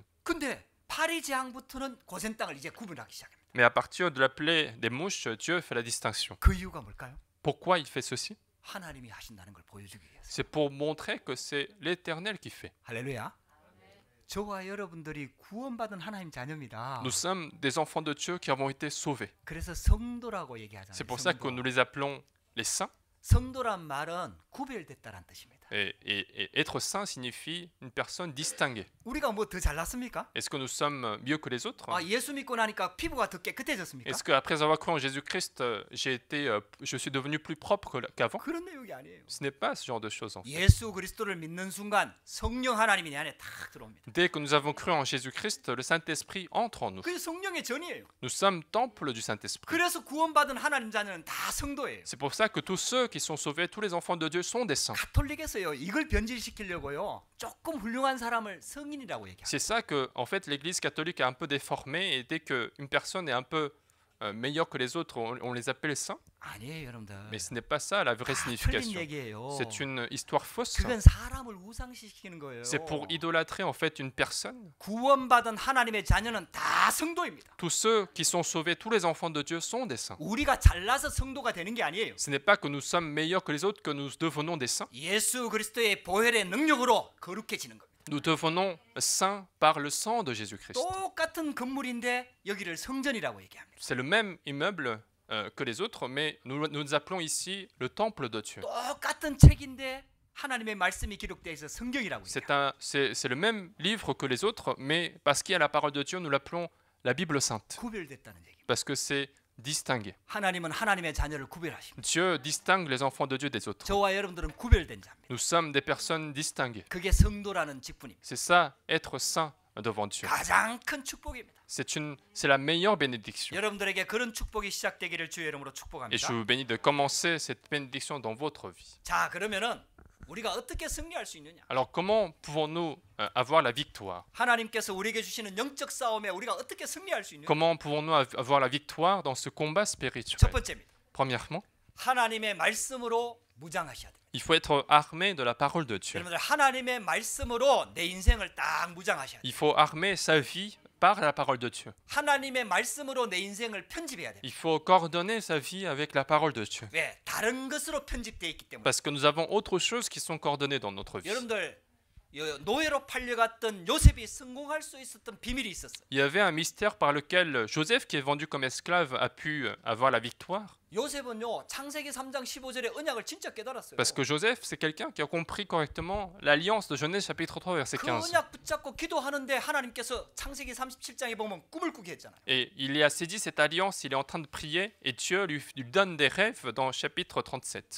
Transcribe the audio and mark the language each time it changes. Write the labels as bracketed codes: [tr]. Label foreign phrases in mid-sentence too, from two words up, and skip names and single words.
[ko] 근데 파리 재앙부터는 고센 땅을 이제 구분하기 시작합니다. [fr] Mais à partir de la plaie des mouches, Dieu fait la distinction. [ko] 그 이유가 뭘까요? [fr] Pourquoi il fait ceci? [ko] 하나님이 하신다는 걸 보여주기 위해서. [fr] C'est pour montrer que c'est l'Éternel qui fait. [ko] 할렐루야. 저와 여러분들이 구원받은 하나님 자녀입니다. [fr] Nous sommes des enfants de Dieu qui avons été sauvés. [ko] 그래서 성도라고 얘기하잖아요. [fr] C'est pour ça que nous les appelons les saints. [ko] 성도란 말은 구별됐다는 뜻입니다. [fr] Et être saint signifie une personne distinguée. [ko] 우리가 뭐 더 잘났습니까? [fr] Est-ce que nous sommes mieux que les autres? [ko] 예수 믿고 나니까 피부가 더 깨끗해졌습니까? [fr] Est-ce qu'après avoir cru en Jésus-Christ, je suis devenu plus propre qu'avant? [ko] 그런 내용이 아니에요. [fr] Ce n'est pas ce genre de choses. En fait. [ko] 예수 그리스도를 믿는 순간 성령 하나님이 내 안에 탁 들어옵니다. [fr] Dès que nous avons cru en Jésus-Christ, le Saint-Esprit entre en nous. [ko] 그게 성령의 전이에요. [fr] Nous sommes temple du Saint-Esprit. [ko] 그래서 구원받은 하나님 자녀는 다 성도예요. [fr] C'est pour ça que tous ceux qui sont sauvés, tous les enfants de Dieu sont des saints. [ko] 가톨릭에서요 이걸 변질시키려고요 조금 훌륭한 사람을 성인이라고 얘기해요. [fr] C'est ça que, en fait, l'Église catholique a un peu déformé et dès qu'une personne est un peu meilleure que les autres, on les appelle saints. [ko] 아니에요 여러분들. [fr] Mais ce n'est pas ça la vraie [ko] 다 틀린 [fr] signification. [ko] 얘기예요. [fr] C'est une histoire fausse. [ko] 그건 사람을 우상시키는 거예요. [fr] C'est pour idolâtrer en fait une personne. [ko] 구원받은 하나님의 자녀는 다 성도입니다. [fr] Tous ceux qui sont sauvés, tous les enfants de Dieu sont des saints. [ko] 우리가 잘나서 성도가 되는 게 아니에요. [fr] Ce n'est pas que nous sommes meilleurs que les autres que nous devenons des saints. [ko] 예수 그리스도의 보혈의 능력으로 거룩해지는 겁니다. [fr] Nous devenons saints par le sang de Jésus-Christ. [ko] 똑같은 건물인데 여기를 성전이라고 얘기합니다. [fr] C'est le même immeuble que les autres, mais nous appelons ici le temple de Dieu. [ko] 똑같은 책인데 하나님의 말씀이 기록되어 있어 성경이라고 얘기합니다. [fr] C'est le même livre que les autres, mais parce qu'il y a la parole de Dieu, nous l'appelons la Bible sainte. [ko] 구별됐다는 얘기입니다. [fr] Parce que c'est distingué. [ko] 하나님은 하나님의 자녀를 구별하십니다. [fr] Dieu distingue les enfants de Dieu des autres. [ko] 저와 여러분들은 구별된 자입니다. [fr] Nous sommes des personnes distinguées. [ko] 그게 성도라는 직분입니다. [fr] C'est ça, être saint devant Dieu. [ko] 가장 큰 축복입니다. [fr] C'est la meilleure bénédiction. [ko] 여러분들에게 그런 축복이 시작되기를 주의 이름으로 [fr] Et je [ko] 축복합니다. [fr] vous bénis de commencer cette bénédiction dans votre vie. [ko] 자, 그러면은 우리가 어떻게 승리할 수 있느냐? [fr] Alors comment pouvons-nous avoir la victoire? [ko] 하나님께서 우리에게 주시는 영적 싸움에 우리가 어떻게 승리할 수 있느냐? [fr] Comment pouvons-nous avoir la victoire dans ce combat [ko] 첫 [fr] spirituel? [ko] 번째입니다. [fr] Premièrement, [ko] 하나님의 말씀으로 무장하셔야 돼요. [fr] il faut être armé de la parole de Dieu. [ko] 여러분들 하나님의 말씀으로 내 인생을 딱 무장하셔야 돼요. [fr] Il faut armer sa vie par la parole de Dieu. [ko] 하나님의 말씀으로 내 인생을 편집해야 돼요. [fr] Il faut coordonner sa vie avec la parole de Dieu. [ko] 왜? 다른 것으로 편집되어 있기 때문에. [fr] Parce que nous avons autre chose qui sont coordonnées dans notre vie. [ko] 여러분들 노예로 팔려갔던 요셉이 성공할 수 있었던 비밀이 있었어요. [fr] Il y avait un mystère par lequel Joseph, qui est vendu comme esclave, a pu avoir la victoire. [ko] 요셉은요 창세기 3장 15절의 언약을 진짜 깨달았어요. [fr] Parce que Joseph, c'est quelqu'un qui a compris correctement l'alliance de Genèse chapitre 3 verset [ko] 그 [fr] 15. [ko] 언약 붙잡고 기도하는데 하나님께서 창세기 37장에 보면 꿈을 꾸게 했잖아요. [fr] Et il est saisi cette alliance, il est en train de prier et Dieu lui donne des rêves dans chapitre 37.